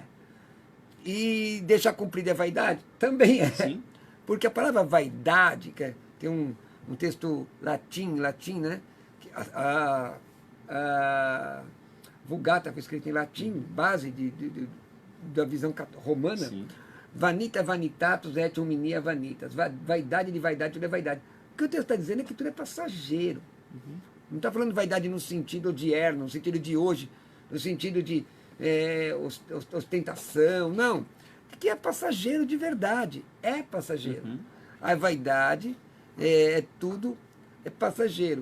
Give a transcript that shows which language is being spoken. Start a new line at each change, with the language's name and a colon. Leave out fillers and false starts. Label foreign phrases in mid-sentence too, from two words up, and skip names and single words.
Portuguese: E deixar comprido é vaidade? Também é. Sim. Porque a palavra vaidade, que tem um texto latim, né? A Vulgata foi escrita em latim, base da visão romana. Sim.
Latin: Vanita vanitatus et hominia vanitas.
Portuguese: Vaidade de vaidade, tudo é vaidade. O que o texto está dizendo é que tudo é passageiro. Não está falando de vaidade no sentido odierno, no sentido de hoje, no sentido de ostentação. Não. Que é passageiro de verdade. É passageiro. A vaidade tudo é passageiro.